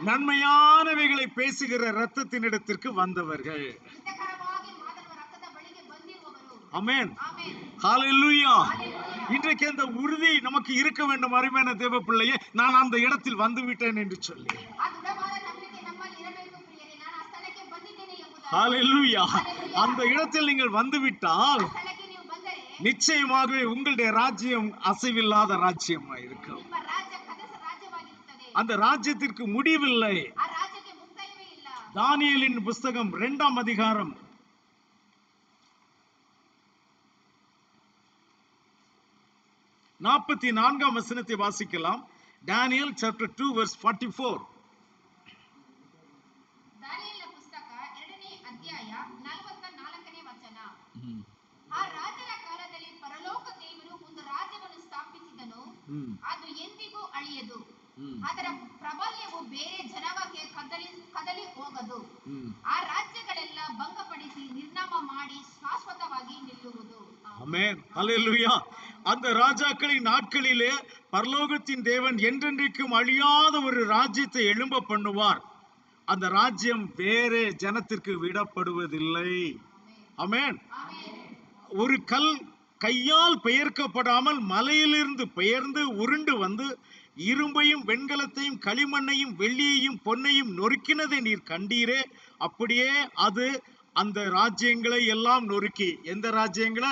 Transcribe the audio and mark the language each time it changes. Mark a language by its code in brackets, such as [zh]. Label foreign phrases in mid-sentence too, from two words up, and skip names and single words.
[ta] நன்மையானவைகளை பேசுகிற இரத்தத்தினிடத்திற்கு வந்தவர்கள். [kn] ಹಿತಕರವಾಗಿ ಮಾತನಾಡುವ ರಕ್ತದ ಬಳಿಗೆ ಬಂದಿರುವವರು. [ta] ஆமென். [kn] ಆಮೆನ್. [ta] ஹalleluya. [kn] ಹಲ್ಲೆಲೂಯಾ. [ta] இன்றைக்கு அந்த உறுதி நமக்கு இருக்க வேண்டும், அருமையான தேவ பிள்ளையே. நான் அந்த இடத்தில் வந்து விட்டேன் என்று சொல்லி. [kn] ಆ ದೃಢವಾದ ನಂಬಿಕೆ ನಮ್ಮಲ್ಲಿ ಇರಬೇಕು ಪ್ರಿಯರೇ. ನಾನು ಆ ಸ್ಥಳಕ್ಕೆ ಬಂದಿದ್ದೇನೆ ಎಂಬುದಾಗಿ. [ta] ஹalleluya. அந்த இடத்தில் நீங்கள் வந்துவிட்டால் [kn] ಆ ಸ್ಥಳಕ್ಕೆ ನೀವು ಬಂದರೆ [ta] நிச்சயமாகவே உங்களுடைய ராஜ்யம் அசைவில்லாத ராஜ்யமாக இருக்கும். [kn] ನಿಮ್ಮ ರಾಜ್ಯ ಕನಸ ರಾಜ್ಯವಾಗಿರುತ್ತದೆ. [ta] அந்த ராஜ்யத்திற்கு முடிவில்லை. [kn] ಆ ರಾಜ್ಯಕ್ಕೆ ಮುಕ್ತಾಯವೇ ಇಲ್ಲ. [ta] தானியேலின் புஸ்தகம் 2ஆம் அதிகாரம் 44ஆம் வசனத்தை வாசிக்கலாம். [en] Daniel chapter 2 verse 44. [kn] ದಾನಿಯೇಲನ ಪುಸ್ತಕ 2ನೇ ಅಧ್ಯಾಯ 44ನೇ ವಚನ. ಆ ರಾಜರ ಕಾಲದಲ್ಲಿ ಪರಲೋಕ ದೇವರು ಒಂದು ರಾಜ್ಯವನ್ನು ಸ್ಥಾಪಿಸಿದನು. ಅದು ಎಂದಿಗೂ ಅಳಿಯದು. ಅದರ ಪ್ರಾಬಲ್ಯವು ಬೇರೆ ಜನವಕ್ಕೆ ಕದಲಿ ಹೋಗದು. ಆ ರಾಜ್ಯಗಳೆಲ್ಲ ಭಂಗಪಡಿಸಿ ನಿರ್ನಾಮ ಮಾಡಿ ಶಾಶ್ವತವಾಗಿ ನಿಲ್ಲುವುದು. [ta] ஆமென். ஹalleluya. அந்த ராஜாக்களின் நாட்களிலே பரலோகத்தின் தேவன் என்றென்றைக்கும் அழியாத ஒரு ராஜ்யத்தை எழும்ப பண்ணுவார். அந்த ராஜ்யம் வேறே ஜனத்திற்கு விடப்படுவதில்லை. ஆமென். ஒரு கல் கையால் பெயர்க்கப்படாமல் மலையிலிருந்து பெயர்ந்து உருண்டு வந்து இரும்பையும் வெண்கலத்தையும் களிமண்ணையும் வெள்ளியையும் பொன்னையும் நொறுக்கினதை நீர் கண்டீரே, அப்படியே அது அந்த ராஜ்யங்களை எல்லாம் நொறுக்கி, எந்த ராஜ்யங்களை?